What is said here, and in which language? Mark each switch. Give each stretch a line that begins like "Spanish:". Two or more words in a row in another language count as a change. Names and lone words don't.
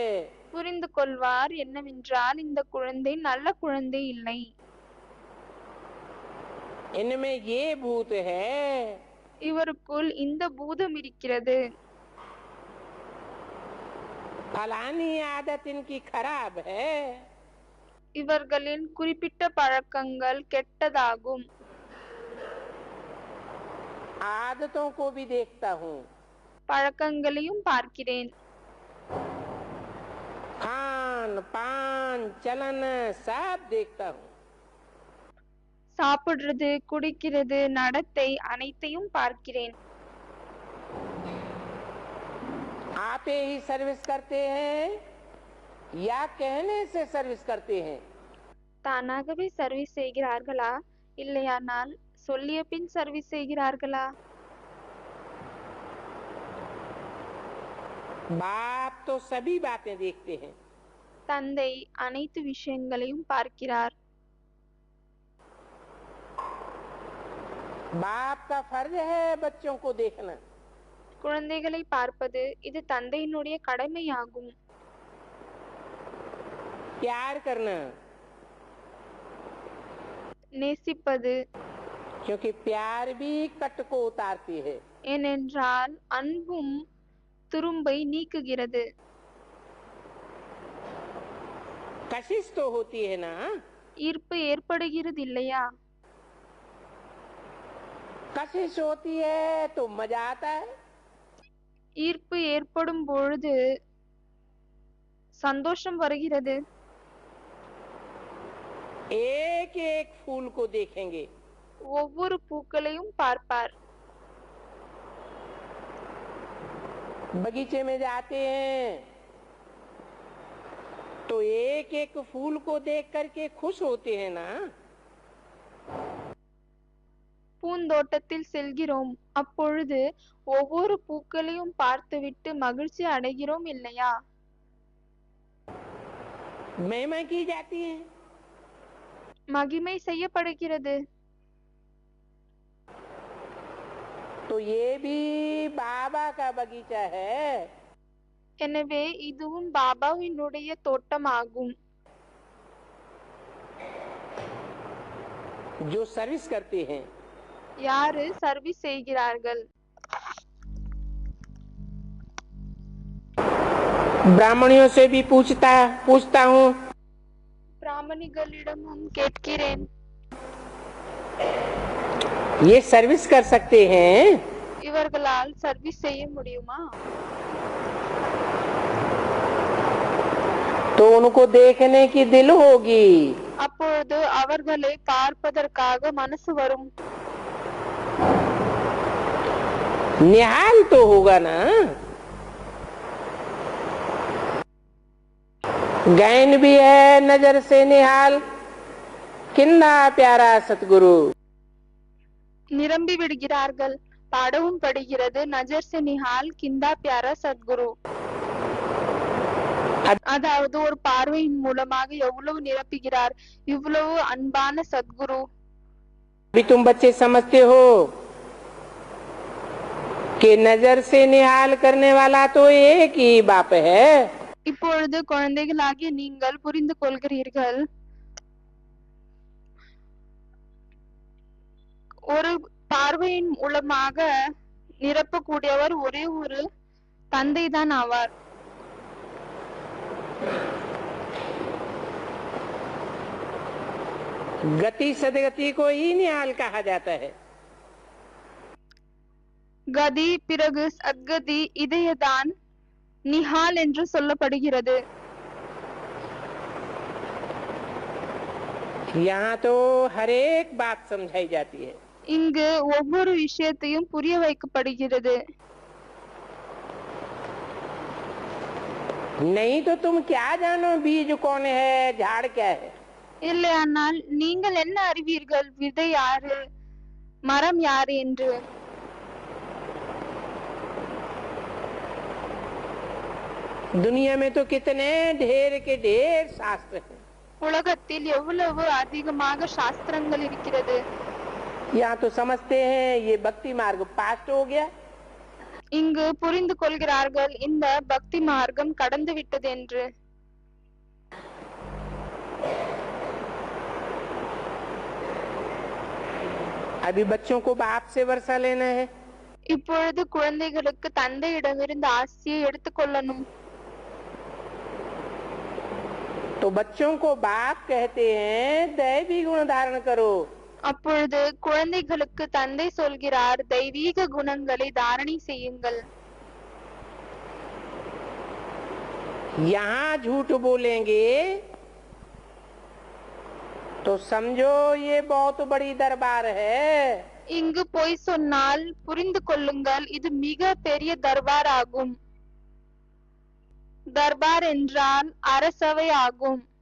Tamil: புரிந்து கொள்வார் என்னவென்றால் இந்த குழந்தை நல்ல குழந்தை இல்லை.
Hindi: इनमें ये भूत है।
Tamil: இவருக்குள் இந்த பூதம் இருக்கிறது.
Hindi: फलानी आदत इनकी खराब है।
Tamil: இவர்களின் குறிப்பிட்ட பழக்கங்கள் கெட்டதாகும்.
Hindi: आदतों को भी देखता हूँ।
Tamil: பழக்கங்களையும் பார்க்கிறேன்.
Hindi: खान पान चलन सब देखता हूँ।
Tamil: சாப்பிடுறது, குடிக்கிறது, நடத்தை அனைத்தையும் பார்க்கிறேன்.
Hindi: आपे ही सर्विस करते हैं या कहने से सर्विस करते हैं।
Tamil: தானாகவே சர்வீஸ் செய்கிறார்களா இல்லையானால் சொல்லிய பின் சர்வீஸ் செய்கிறார்களா?
Hindi: बाप तो सभी बातें देखते हैं,
Tamil: தந்தை அனைத்து விஷயங்களையும் பார்க்கிறார்.
Hindi: बाप का फर्ज है बच्चों को देखना,
Tamil: குழந்தைகளை பார்ப்பது இது தந்தையினுடைய கடமையாகும்.
Hindi: प्यार करना,
Tamil: நேசிப்பது,
Hindi: क्योंकि प्यार भी कट को उतारती है.
Tamil: ஏனென்றால் அன்பும் துரும்பை நீக்குகிறது.
Hindi: कशिश तो होती है ना,
Tamil: ஈர்ப்பு ஏற்படுகிறது இல்லையா?
Hindi: कशिश होती है तो मजा आता है,
Tamil: ஈர்ப்பு ஏற்படும் பொழுது சந்தோஷம் வருகிறது.
Hindi: एक एक फूल को देखेंगे,
Tamil: ஒவ்வொரு பூக்களையும் பார்ப்பார்.
Hindi: बगीचे में जाते हैं तो एक एक फूल को देख करके खुश होते हैं ना.
Tamil: பூந்தோட்டத்தில் செல்கிறோம், அப்பொழுது ஒவ்வொரு பூக்களையும் பார்த்துவிட்டு மகிழ்ச்சி அடைகிறோம் இல்லையா?
Hindi: महिमा की जाती है,
Tamil: மகிமை செய்யப்படுகிறது.
Hindi: तो ये भी बाबा का बगीचा है.
Tamil: எனவே இதுவும் பாபாவினுடைய தோட்டமாகும்.
Hindi: जो सर्विस करते हैं,
Tamil: யாரு சர்வீஸ் செய்கிறார்கள்?
Hindi: ब्राह्मणियों से भी पूछता हूँ,
Tamil: பிராமணிகளிடமும் கேட்கிறேன்,
Hindi: ये सर्विस कर सकते हैं?
Tamil: இவர்களால் சர்வீஸ் செய்ய முடியுமா?
Hindi: तो उनको देखने की दिल होगी,
Tamil: அப்பொழுது அவர்களை பார்ப்பதற்காக மனசு வரும்.
Hindi: निहाल तो होगा ना. गैन भी है नजर से निहाल, किन्ना प्यारा सतगुरु.
Tamil: நிரம்பி விடுகிறார்கள், பாடவும் படுகிறது,
Hindi: नज़र से निहाल किन्ना प्यारा सतगुरु.
Tamil: அதாவது ஒரு பார்வையின் மூலமாக எவ்வளவு நிரப்புகிறார், இவ்வளவு அன்பான சத்குரு.
Hindi: अभी तुम बच्चे समझते हो कि नजर से निहाल करने वाला तो एक ही बाप है.
Tamil: இப்பொழுது குழந்தைகளாகிய நீங்கள் புரிந்து கொள்கிறீர்கள், ஒரு பார்வையின் மூலமாக நிரப்பக்கூடியவர் ஒரே ஒரு தந்தை தான் ஆவார்.
Hindi: गति सदगति को ही निहाल कहा जाता है.
Tamil: கதி பிறகு சத்கதி இதையதான் நிஹால் என்று சொல்லப்படுகிறது.
Hindi: यहाँ तो हर एक बात समझाई जाती है.
Tamil: இங்கு ஒவ்வொரு விஷயத்தையும் புரிய வைக்கப்படுகிறது.
Hindi: नहीं तो तुम क्या जानो बीज कौन है, झाड़ क्या है.
Tamil: இல்லையானால் நீங்கள் என்ன அறிவீர்கள், விதை யாரு, மரம் யாரு என்று?
Hindi: दुनिया में तो कितने ढेर के ढेर शास्त्र हैं.
Tamil: உலகத்தில் எவ்வளவு அதிகமாக சாஸ்திரங்கள் இருக்கிறது.
Hindi: यहाँ तो समझते हैं ये भक्ति मार्ग पास्ट हो गया,
Tamil: இங்கு புரிந்து கொள்கிறார்கள் இந்த பக்தி மார்க்கம் கடந்து விட்டது என்று.
Hindi: अभी बच्चों को बाप से वर्षा लेना है.
Tamil: இப்பொழுது குழந்தைகளுக்கு தந்தையிடமிருந்து ஆசியை எடுத்துக்கொள்ளணும்.
Hindi: तो बच्चों को बाप कहते हैं दैवी गुण धारण करो.
Tamil: அப்பொழுது குழந்தைகளுக்கு தந்தை சொல்கிறார், தெய்வீக குணங்களை தாரணை செய்யுங்கள்.
Hindi: यहाँ झूठ बोलेंगे तो समझो ये बहुत बड़ी दरबार है.
Tamil: இங்கு பொய் சொன்னால் புரிந்து கொள்ளுங்கள், இது மிக பெரிய தர்பார் ஆகும். தர்பார் என்றால் அரசவை ஆகும்.